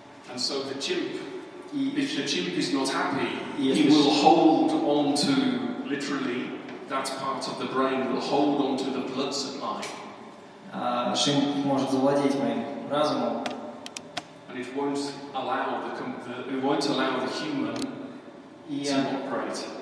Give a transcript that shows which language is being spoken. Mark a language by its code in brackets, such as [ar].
[en] And so the chimp, if the chimp is not happy, he will hold on to, literally, that part of the brain will hold on to the blood supply. [ru] Шимп может завладеть моим разумом. [en] And it won't allow the human to operate.